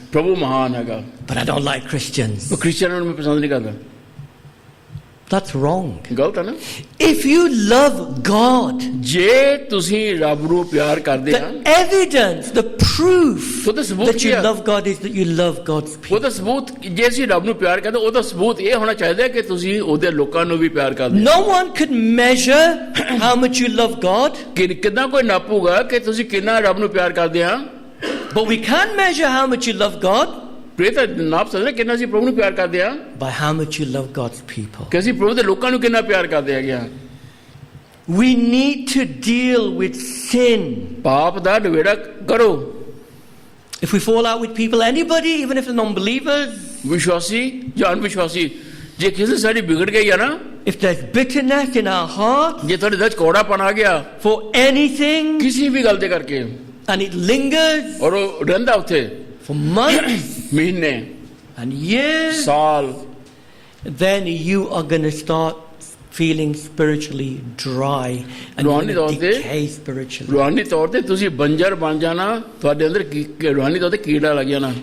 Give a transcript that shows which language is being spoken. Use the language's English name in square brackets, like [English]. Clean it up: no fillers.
[Punjabi] ਪ੍ਰਭੂ ਮਹਾਨ ਹੈਗਾ [English] but I don't like Christians. [Punjabi] ਉਹ ਕ੍ਰਿਸਚੀਅਨਾਂ ਨੂੰ ਮੈਂ ਪਸੰਦ ਨਹੀਂ ਕਰਦਾ [English] That's wrong. [Punjabi] ਗਲਤ ਹੈ ਨਾ [English] If you love God, [Punjabi] ਜੇ ਤੁਸੀਂ ਰੱਬ ਨੂੰ ਪਿਆਰ ਕਰਦੇ ਆ [English] the evidence, the proof [Punjabi] ਉਹਦਾ ਸਬੂਤ [English] that [Punjabi] ਕੀ [English] you [Punjabi] ਆ [English] love God is that you love God's people. [Punjabi] ਉਹਦਾ ਸਬੂਤ ਜੇ ਅਸੀਂ ਰੱਬ ਨੂੰ ਪਿਆਰ ਕਰਦੇ ਉਹਦਾ ਸਬੂਤ ਇਹ ਹੋਣਾ ਚਾਹੀਦਾ ਕਿ ਤੁਸੀਂ ਉਹਦੇ ਲੋਕਾਂ ਨੂੰ ਵੀ ਪਿਆਰ ਕਰਦੇ [English] No one could measure how much you love God, [Punjabi] ਕਿ ਕਿੰਨਾ ਕੋਈ ਨਾਪੂਗਾ ਕਿ ਤੁਸੀਂ ਕਿੰਨਾ ਰੱਬ ਨੂੰ ਪਿਆਰ ਕਰਦੇ ਆ [English] but we can measure how much you love God [Punjabi] ਪ੍ਰੇਤ ਨਾਪ ਸਕਦੇ ਕਿੰਨਾ ਅਸੀਂ ਪ੍ਰਭੂ ਨੂੰ ਪਿਆਰ ਕਰਦੇ ਆ [English] by how much you love God's people. [Punjabi] ਕਿ ਅਸੀਂ ਪ੍ਰਭੂ ਦੇ ਲੋਕਾਂ ਨੂੰ ਕਿੰਨਾ ਪਿਆਰ ਕਰਦੇ ਹੈਗੇ ਆ [English] We need to deal with sin. [Punjabi] ਪਾਪ ਦਾ ਨਿਬੇੜਾ ਕਰੋ [English] If we fall out with people, anybody, even if they're non-believers, [Punjabi] ਵਿਸ਼ਵਾਸੀ ਜਾਂ ਅਨਵਿਸ਼ਵਾਸੀ ਜੇ ਕਿਸੇ ਸਾਡੀ ਵਿਗੜ ਗਈ ਆ ਨਾ [English] if there's bitterness in our heart [Punjabi] ਜੇ ਤੁਹਾਡੇ ਦਿਲ 'ਚ ਕੌੜਾਪਨ ਆ ਗਿਆ [English] for anything [Punjabi] ਕਿਸੇ ਵੀ ਗੱਲ ਦੇ ਕਰਕੇ [English] and it lingers [Punjabi] ਔਰ ਉਹ ਰਹਿੰਦਾ ਉੱਥੇ [English] for months [Punjabi] ਮਹੀਨੇ [English] and years, [Punjabi] ਸਾਲ [English] then you are going to start feeling spiritually dry and you're [Punjabi] ਰੂਹਾਨੀ ਤੌਰ [English] going to [Punjabi] ਤੇ [English] decay spiritually. [Punjabi] ਰੂਹਾਨੀ ਤੌਰ ਤੇ ਤੁਸੀਂ ਬੰਜਰ ਬਣ ਜਾਣਾ ਤੁਹਾਡੇ ਅੰਦਰ ਰੂਹਾਨੀ ਤੌਰ ਤੇ ਕੀੜਾ ਲੱਗ ਜਾਣਾ